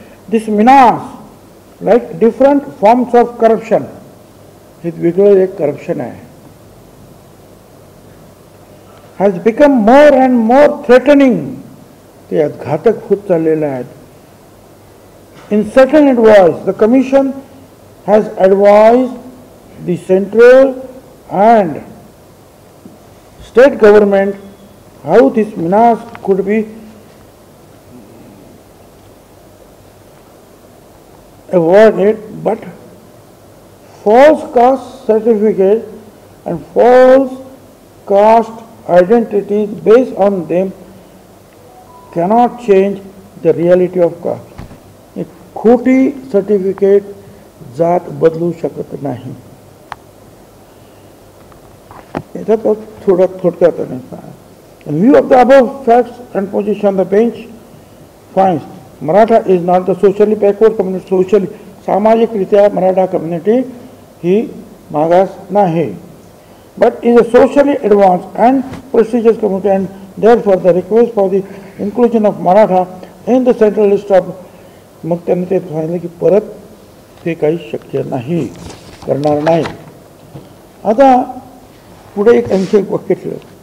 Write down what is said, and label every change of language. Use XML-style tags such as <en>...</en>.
<en>this means like different forms of corruption</en> <mr>हे वेगळं एक करप्शन आहे.</mr> <en>has become more and more threatening.</en> <mr>ते घातक होत चाललेले आहेत.</mr> <en>In certain advice, the Commission has advised the central and state government how this menace could be avoided, but false caste certificate and false caste identities based on them cannot change the reality of caste.</en> <mr>एक खोटी certificate जात बदलू शकत नाही. याचा थोडा थोडक्यात</mr> <en>in view of the above facts and position, the bench finds Maratha is not the socially backward community. Socially</en> <mr>सामाजिकरित्या Maratha community ही मागास नाही,</mr> <en>but is a socially advanced and prestigious community, and therefore the request for the inclusion of Maratha in the central list of</en> <mr>मग त्यांनी ते सांगितलं की परत ते काही शक्य नाही करणार नाही. आता पुढे एक आणखी एक वाक्य ठेवलं.</mr>